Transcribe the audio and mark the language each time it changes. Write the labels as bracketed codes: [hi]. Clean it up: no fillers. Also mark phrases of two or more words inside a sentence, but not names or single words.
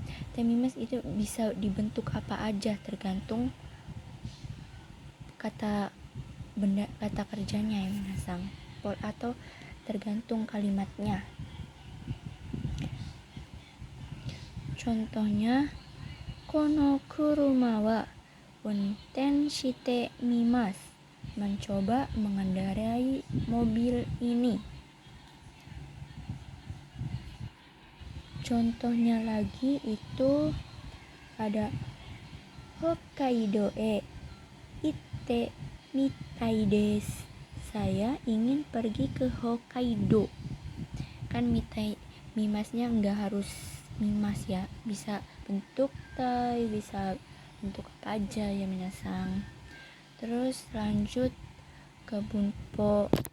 [id] Temimas itu bisa dibentuk apa aja tergantung kata benda, kata kerjanya yang minasang, atau tergantung kalimatnya. Contohnya, [ja] この車は運転してみます, [id] mencoba mengendarai mobil ini. Contohnya lagi itu ada [ja] 北海道行ってみたいです, [id] saya ingin pergi ke Hokkaido. Kan mimasnya nggak harus mimas ya, bisa bentuk tai, bisa bentuk apa aja ya minasang. Terus lanjut ke bunpo.